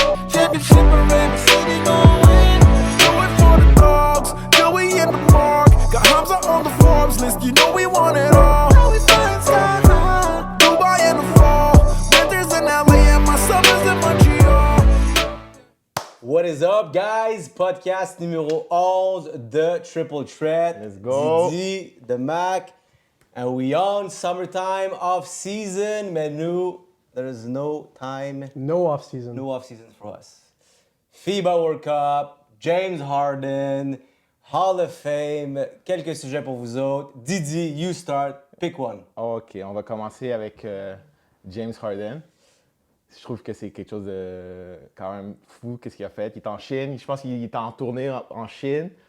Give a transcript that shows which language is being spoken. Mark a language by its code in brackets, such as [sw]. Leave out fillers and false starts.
[en] Championship ring, the city gon' win. Do it for the dogs, Joey in the mark. Got Hamza on the Forbes list, you know we want it all. Dubai in the fall, winters in LA, and my summers in Montreal. What is up, guys? [fr] Podcast numéro 11 de Triple Threat. [en] Let's go. Didi, the Mac, and we on summertime off season. [fr] Mais nous, [en] there is no time, No off season. no off season for us. [fr] FIBA World Cup, James Harden, Hall of Fame, quelques sujets pour vous autres. [en] Didi, you start, pick one. [fr] OK, on va commencer avec James Harden. Je trouve que c'est quelque chose de quand même fou, qu'est-ce qu'il a fait. Il est en Chine, je pense qu'il est en tournée en Chine.